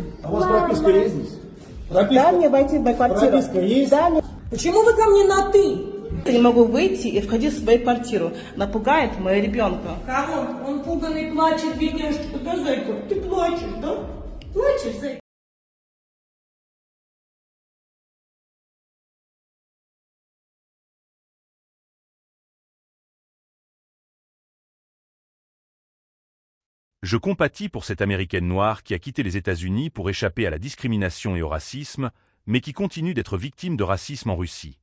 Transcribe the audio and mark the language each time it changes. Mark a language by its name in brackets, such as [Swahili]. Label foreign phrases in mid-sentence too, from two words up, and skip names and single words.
[Russian] А у вас прописка есть здесь? Прописка? Дай мне войти в мою квартиру. Прописка есть? Дай мне. Почему вы ко мне на «ты»? Я не могу выйти и входить в свою квартиру. Напугает моего ребенка. Кого? Он пуганный плачет, бедняжечка. Да, зайка, ты плачешь, да? Плачешь, зайка? [French] Je compatis pour cette Américaine noire qui a quitté les États-Unis pour échapper à la discrimination et au racisme, mais qui continue d'être victime de racisme en Russie.